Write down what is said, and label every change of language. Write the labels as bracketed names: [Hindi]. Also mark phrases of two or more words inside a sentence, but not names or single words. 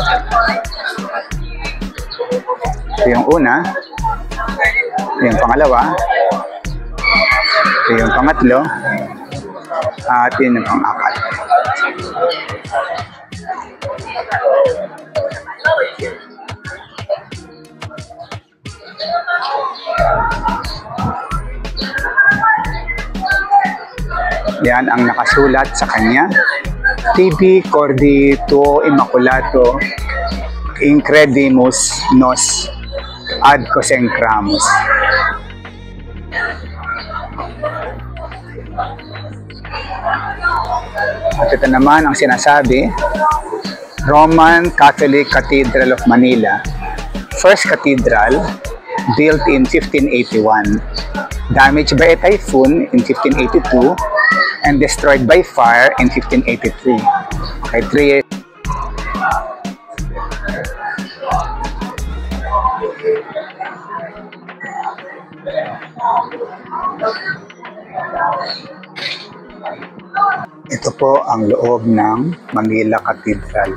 [Filipino] Ito yung una, ito yung pangalawa, ito yung pangatlo, at yun yung pang-apat. Yan ang nakasulat sa kanya. [Latin] Tibi cordi tuo immaculato incredimus nos ad consecramus. [Filipino] At ito naman ang sinasabi, [English] Roman Catholic Cathedral of Manila, first cathedral built in 1581, damaged by a typhoon in 1582, and destroyed by fire in 1583. Okay, 3 years. [Filipino] Ito po ang loob ng Manila Cathedral.